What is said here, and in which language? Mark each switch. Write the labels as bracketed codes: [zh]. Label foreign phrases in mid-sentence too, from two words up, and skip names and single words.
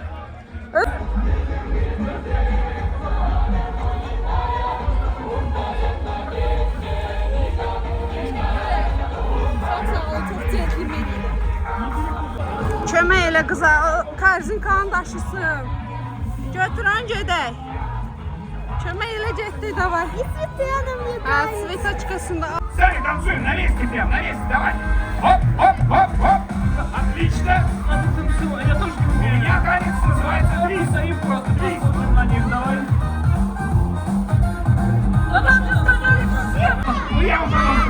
[az] Kömək elə qıza, korzinkanı daşısın. Götürən gedək. Kömək elə getdik, davay. [ru] И цветы она мне дает. [az] Svetочkasında al. [ru] Сами танцуем, на месте прям, на месте, давай. Оп, оп, оп, оп. Отлично. Я тоже У меня танец называется твист. стоим просто посмотрим на них, давай. Ну я уже могу.